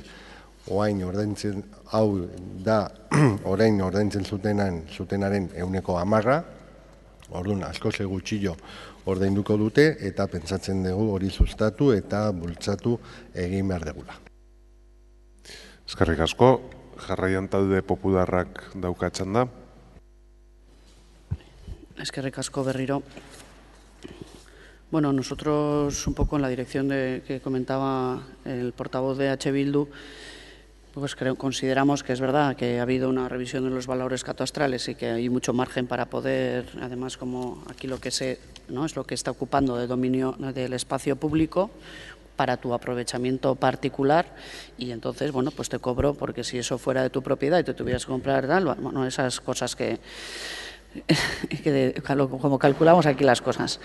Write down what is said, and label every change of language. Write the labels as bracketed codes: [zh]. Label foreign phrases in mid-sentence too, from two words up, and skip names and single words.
[eu] Orain ordaintzen hau da orain ordaintzen zutenaren 10%, orduan asko ze gutxillo ordainduko dute eta pentsatzen dugu hori sustatu eta bultzatu egin behar degula. Eskerrik asko, jarraian talde popularrak daukatzen da. Eskerrik asko berriro. [es] Bueno, nosotros un poco en la dirección que comentaba el portavoz de H. Bildu, pues consideramos que es verdad que ha habido una revisión de los valores catastrales y que hay mucho margen para poder, además como aquí lo que sé, ¿no?, es lo que está ocupando de dominio del espacio público para tu aprovechamiento particular y entonces, bueno, pues te cobro porque si eso fuera de tu propiedad y te tuvieras que comprar tal, bueno, esas cosas que como calculamos aquí las cosas.